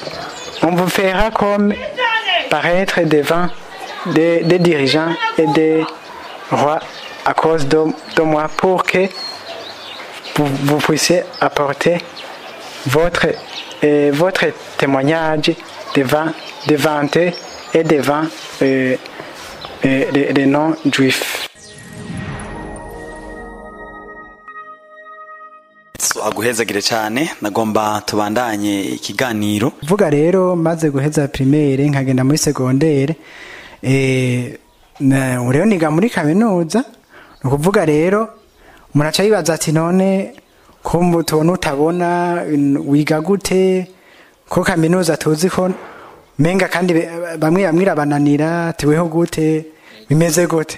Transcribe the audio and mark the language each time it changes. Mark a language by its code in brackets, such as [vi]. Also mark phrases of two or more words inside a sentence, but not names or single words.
[fr] On vous fera comme paraître devant des dirigeants et des rois à cause de moi pour que vous puissiez apporter votre témoignage devant eux et devant les non-juifs. [rn] aguhezagire cyane nagomba tubandanye ikiganiro vuga rero maze guheza primaire nkagenda muri secondaire rero niga muri kaminuza nukuvuga rero muraca yibaza ati none ko tubona utabona wiga gute ko kaminuza tuzi ko menga kandi bamwe bananira tiweho gute bimeze gute